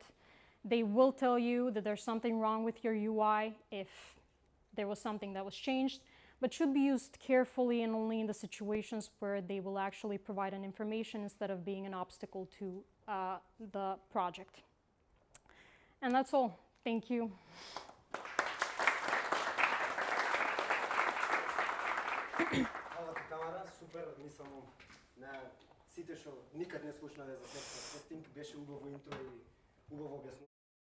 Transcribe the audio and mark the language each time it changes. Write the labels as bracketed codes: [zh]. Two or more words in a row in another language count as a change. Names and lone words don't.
[en] They will tell you that there's something wrong with your UI if there was something that was changed, but should be used carefully and only in the situations where they will actually provide an information instead of being an obstacle to the project. And that's all. Thank you. [sr] Hvala ti, Tamara, super, mislim, [mk] сите што никад не слушнале за тестинг, беше убаво интро и убаво објаснување.